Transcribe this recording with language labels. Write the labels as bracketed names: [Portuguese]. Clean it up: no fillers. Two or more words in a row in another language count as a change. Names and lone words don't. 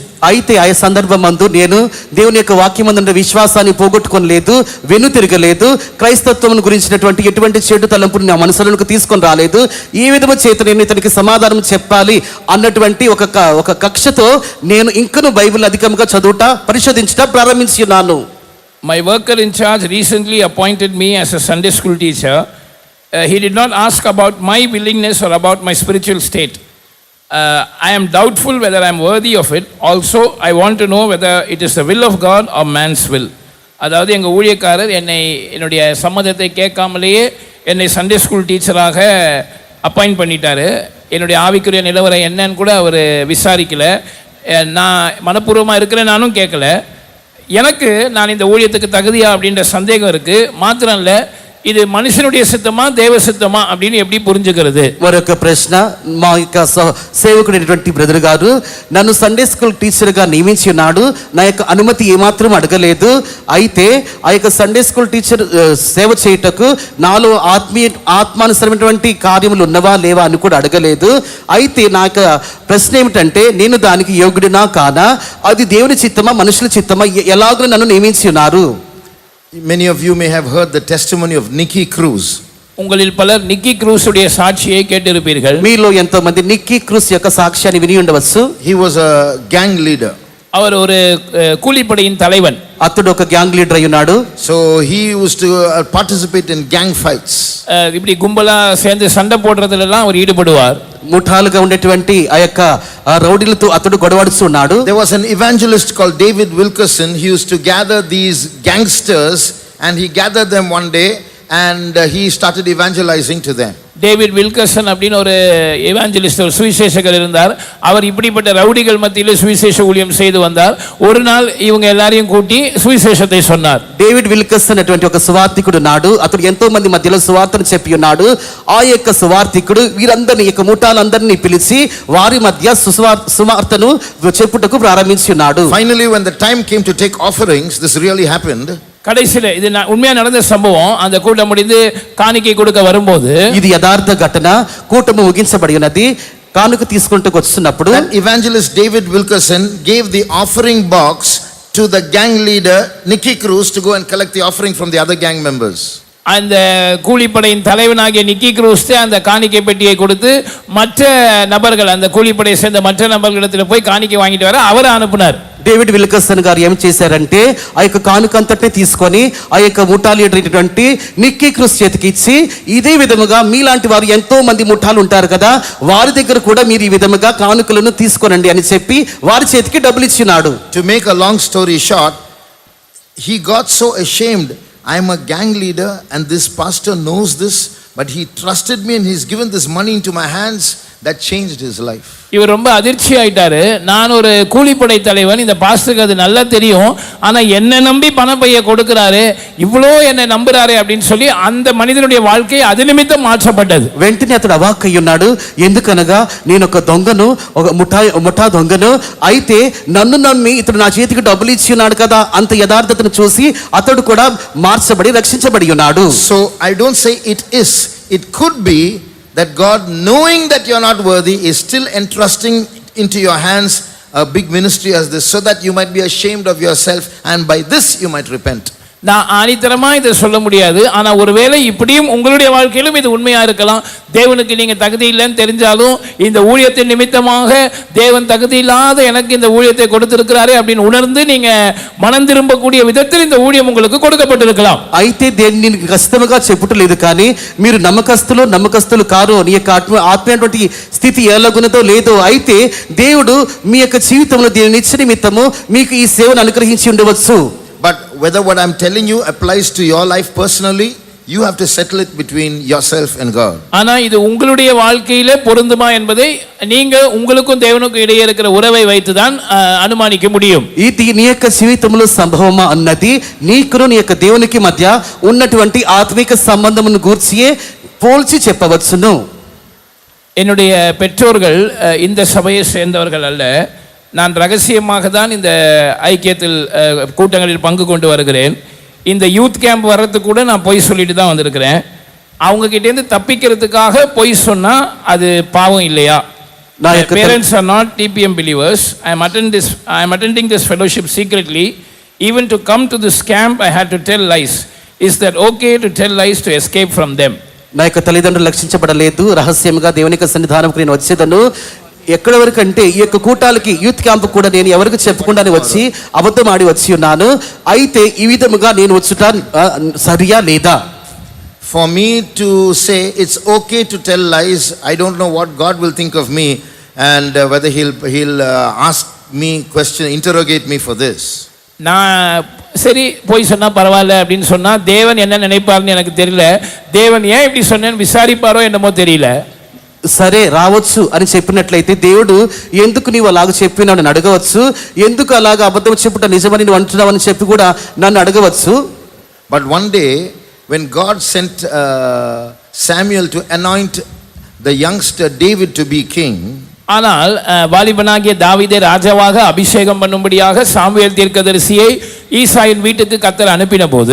[Telugu] అయితే ఆ సందర్భమందు నేను దేవుని యొక్క వాక్యమందున్న విశ్వాసాన్ని పోగొట్టుకోలేదు, వెనుతిరగలేదు, క్రైస్తత్వం గురించినటువంటి ఎటువంటి చెడు తలంపుని నా మనసులోకి తీసుకొని రాలేదు. ఈ విధము చేత నేను ఇతనికి సమాధానం చెప్పాలి అన్నటువంటి ఒక కక్షతో నేను ఇంకను బైబిల్ అధికంగా చదువుట పరిశోధించట ప్రారంభించి ఉన్నాను. [English] My worker in charge recently appointed me as a Sunday school teacher. He did not ask about my willingness or about my spiritual state. I am doubtful whether I am worthy of it. Also, I want to know whether it is the will of God or man's will. [Tamil] அதாவது எங்கள் ஊழியக்காரர் என்னுடைய சம்மதத்தை கேட்காமலேயே என்னை [English] Sunday school teacher appoint [Tamil] பண்ணிட்டாரு. என்னுடைய ஆவிக்குரிய நிலவரம் என்னன்னு கூட அவர் விசாரிக்கல. நான் மனப்பூர்வமாக இருக்கிறேன், நானும் கேட்கல. எனக்கு நான் இந்த ஊழியத்துக்கு தகுதியா அப்படின்ற சந்தேகம் இருக்குது. மாத்திரம் இல்லை, [Telugu] ఇది మనుషునుడి సిద్ధమా దేవ సిద్ధమా [Tamil] அப்படின்னு எப்படி புரிஞ்சுக்கிறது? [Telugu] మరొక ప్రశ్న, మా యొక్క సేవకుడైనటువంటి బ్రదర్ గారు నన్ను [English] Sunday school teacher [Telugu] నియమించి ఉన్నాడు. నా యొక్క అనుమతి ఏమాత్రం అడగలేదు. అయితే ఆ యొక్క [English] Sunday school teacher [Telugu] సేవ చేయుటకు నాలో ఆత్మానుసరమైనటువంటి కార్యములు ఉన్నవా లేవా అని కూడా అడగలేదు. అయితే నా యొక్క ప్రశ్న ఏమిటంటే, నేను దానికి యోగ్యుడినా కానా, అది దేవుని చిత్తమా మనుషుల చిత్తమా, ఎలాగో నన్ను నియమించి ఉన్నారు. [English] Many of you may have heard the testimony of Nicky Cruz. [Tamil] உங்களில் பலர் நிக்கி க்ரூஸ் உடைய சாட்சியை கேட்டிருப்பீர்கள். [Telugu] మీలో ఎంతో మంది నిక్కీ క్రూస్ యొక్క సాక్ష్యాన్ని విని ఉండవచ్చు. [English] He was a gang leader. [Tamil] அவர் ஒரு கூலிப்படையின் தலைவன். [Telugu] అతడు ఒక [English] gang leader [Telugu] అయి ఉన్నాడు. [English] So he used to participate in gang fights. [Tamil] இப்படி கும்பலா சேர்ந்து சண்டை போடுறதுல எல்லாம் அவர் ஈடுபடுவார். [Telugu] ముఠాలుగా ఉండేటువంటి ఆ యొక్క రౌడీలతో అతడు గొడవడుతూ ఉన్నాడు. [English] There was an evangelist called David Wilkerson. He used to gather these gangsters and he gathered them one day and he started evangelizing to them. [Tamil] டேவிட் வில்கர்சன் அப்படின்னு ஒரு எவாஞ்சலிஸ்ட், ஒரு சுவிசேஷகர் இருந்தார். அவர் இப்படிப்பட்ட ரவுடிகள் மத்தியில் சுவிசேஷ ஊழியம் செய்து வந்தார். ஒரு நாள் இவங்க எல்லாரையும் கூட்டி சுவிசேஷத்தை சொன்னார். [Telugu] డేవిడ్ విల్కర్సన్ అటువంటి ఒక సువార్థికుడు నాడు. అతడు ఎంతో మంది మధ్యలో సువార్తను చెప్పి ఉన్నాడు. ఆ యొక్క సువార్థికుడు వీరందరినీ యొక్క ముఠాలందరినీ పిలిచి వారి మధ్య సువార్తను చెప్పుటకు ప్రారంభించి ఉన్నాడు. [English] Finally, when the time came to take offerings, this really happened. [Tamil] கடைசியில் இது உண்மையா நடந்த சம்பவம். அந்த கூட்டம் முடிந்து காணிக்கை கொடுக்க வரும்போது, [Telugu] ఇది యథార్థ ఘటన, కూటము ముగించబడి ఉన్నది. కానుక తీసుకుంటూ వస్తున్నప్పుడు [English] evangelist David Wilkerson gave the offering box to the gang leader Nicky Cruz to go and collect the offering from the other gang members. [Tamil] அந்த கூலிப்படையின் தலைவனாகிய நிக்கி க்ரூஸ் அந்த காணிக்கை பெட்டியை கொடுத்து மற்ற நபர்கள், அந்த கூலிப்படையை சேர்ந்த மற்ற நபர்களிடத்தில் போய் காணிக்கை வாங்கிட்டு வர அவரை அனுப்புனார். [Telugu] డేవిడ్ విల్కర్సన్ గారు ఏం చేశారంటే, ఆ యొక్క కానుకంతటిని తీసుకొని ఆ యొక్క ముఠా లీడర్ అయినటువంటి నిక్కీ క్రూస్ చేతికి ఇచ్చి, ఇదే విధముగా మీలాంటి వారు ఎంతో మంది ముఠాలు ఉంటారు కదా, వారి దగ్గర కూడా మీరు ఈ విధముగా కానుకలను తీసుకోనండి అని చెప్పి వారి చేతికి డబ్బులు ఇచ్చినాడు. [English] To make a long story short, he got so ashamed. I am a gang leader and this pastor knows this, but he trusted me and he's given this money into my hands. That changed his life. [Tamil] இவர் ரொம்ப அதிர்ச்சி ஆயிட்டாரு. நான் ஒரு கூலிப்படை தலைவன், இந்த பாஸ்டருக்கு அது நல்லா தெரியும், ஆனா என்ன நம்பி பணப்பைய கொடுக்கிறாரு, இவ்வளோ என்னை நம்புறாரு அப்படின்னு சொல்லி அந்த மனிதனுடைய வாழ்க்கை அது நிமித்தம் மாற்றப்பட்டது. [Telugu] వెంటనే అతడు అవాక్కై ఉన్నాడు. ఎందుకనగా నేను ఒక దొంగను, ఒక ముఠా దొంగను, అయితే నన్ను నమ్మి ఇతడు నా చేతికి డబ్బులు ఇచ్చి ఉన్నాడు కదా, అంత యథార్థతను చూసి అతడు కూడా మార్చబడి రక్షించబడి ఉన్నాడు. [English] So I don't say it could be that God, knowing that you're not worthy, is still entrusting into your hands a big ministry as this, so that you might be ashamed of yourself and by this you might repent. [Tamil] நான் ஆணித்தரமா இதை சொல்ல முடியாது. ஆனா ஒருவேளை இப்படியும் உங்களுடைய வாழ்க்கையிலும் இது உண்மையா இருக்கலாம். தேவனுக்கு நீங்க தகுதி இல்லைன்னு தெரிஞ்சாலும் இந்த ஊழியத்தின் நிமித்தமாக தேவன் தகுதி இல்லாத எனக்கு இந்த ஊழியத்தை கொடுத்திருக்கிறாரே அப்படின்னு உணர்ந்து நீங்க மனம் திரும்பக்கூடிய விதத்தில் இந்த ஊழியம் உங்களுக்கு கொடுக்கப்பட்டிருக்கலாம். [Telugu] అయితే దేన్ని ఖచ్చితంగా చెప్పుటలేదు, కానీ మీరు నమ్మకస్తులు కారు నీ యొక్క ఆత్మీయటువంటి స్థితి ఎలాగున్నదో లేదో, అయితే దేవుడు మీ యొక్క జీవితంలో దీని నిత్య నిమిత్తము మీకు ఈ సేవను అనుగ్రహించి ఉండవచ్చు. [English] But whether what I'm telling you applies to your life personally, you have to settle it between yourself and God. [Tamil] ஆனா இது உங்களுடைய வாழ்க்கையிலே பொருந்துமா என்பதை நீங்க உங்களுக்கும் தேவனுக்கும் இடையே இருக்கிற உறவை வைத்துதான் அனுமானிக்க முடியும். [Telugu] ఇది నీ యొక్క జీవితంలో సంభవమా అన్నది నీకును నీ యొక్క దేవునికి మధ్య ఉన్నటువంటి ఆత్మిక సంబంధమును గూర్చియే పోల్చి చెప్పవచ్చును. [Tamil] என்னுடைய பெற்றோர்கள் இந்த சபையை சேர்ந்தவர்கள் அல்ல. நான் ரகசியமாக தான் இந்த ஐக்கியத்தில் கூட்டங்களில் பங்கு கொண்டு வருகிறேன். இந்த [English] youth camp [Tamil] வர்றதுக்கு கூட நான் போய் சொல்லிட்டு தான் வந்திருக்கிறேன். அவங்க கிட்டேருந்து தப்பிக்கிறதுக்காக பொய் சொன்னா அது பாவம் இல்லையா? [Telugu] నా [English] My [Telugu] యొక్క [English] parents are not TPM believers. I am attending this fellowship secretly. Even to come to this camp, I had to tell lies. Is that okay to tell lies to escape from them? [Telugu] నా యొక్క తల్లిదండ్రులు రక్షించబడలేదు, రహస్యంగా దేవుని యొక్క సన్నిధానంకు నేను వచ్చేదను. ఎక్కడి వరకు అంటే ఈ యొక్క కూటాలకి [English] youth camp [Telugu] కూడా నేను ఎవరికి చెప్పకుండానే వచ్చి అబద్ధం ఆడి వచ్చి ఉన్నాను. అయితే ఈ విధముగా నేను వచ్చుట సరియా లేదా? [English] For me to say it's okay to tell lies, I don't know what God will think of me and whether he'll ask me question, interrogate me for this. [Tamil] நான் சரி போய் சொன்னா பரவாயில்ல அப்படின்னு சொன்னா தேவன் என்ன நினைப்பார்னு எனக்கு தெரியல. தேவன் ஏன் இப்படி சொன்னேன்னு விசாரிப்பாரோ என்னமோ தெரியல. [Telugu] సరే రావచ్చు అని చెప్పినట్లయితే దేవుడు ఎందుకు నీవు అలాగ చెప్పినావు నన్ను అడగవచ్చు. ఎందుకు అలాగ అబద్ధం చెప్పుట నిజమని నువ్వు అంటున్నావు అని చెప్పి కూడా నన్ను అడగవచ్చు. [English] But one day when God sent Samuel to anoint the youngster David to be king, [Tamil] ஆனால் வாலிபனாகிய தாவீதை ராஜாவாக அபிஷேகம் பண்ணும்படியாக சாமுவேல் தீர்க்கதரிசியை ஈசாயின் வீட்டுக்கு கர்த்தர் அனுப்பின போது